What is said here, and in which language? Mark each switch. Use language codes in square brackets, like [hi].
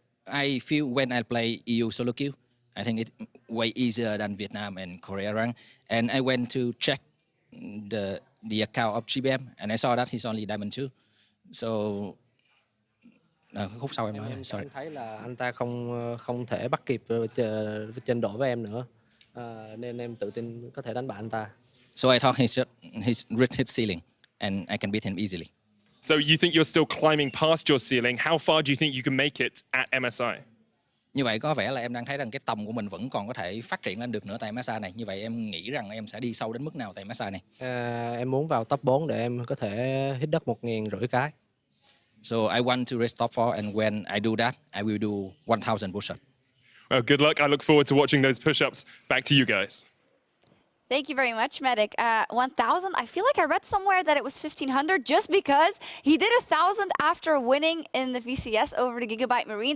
[en] I feel when I play EU solo queue, I think it's way easier than Vietnam and Korea rank. And I went to check the account of GBM, and I saw that he's only Diamond 2. [vi] So khúc sau em nói, sorry. Em thấy là anh ta không thể bắt kịp trình độ với em nữa, nên em tự tin có thể đánh bại anh ta. [en] So I thought he's reached his ceiling, and I can beat him easily. So you think you're still climbing past your ceiling? How far do you think you can make it at MSI? [vi] Như vậy có vẻ là em đang thấy rằng cái tầm của mình vẫn còn có thể phát triển lên được nữa tại MSI này. Như vậy em nghĩ rằng em sẽ đi sâu đến mức nào tại MSI này? Em muốn vào top 4 để em có thể hit đất 1.500 cái. [en] So I want to reach top 4, and when I do that, I will do 1,000 push-ups. Well, good luck. I look forward to watching those push-ups. Back to you guys. Thank you very much, Medic. 1,000, I feel like I read somewhere that it was 1,500 just because he did 1,000 after winning in the VCS over the Gigabyte Marine.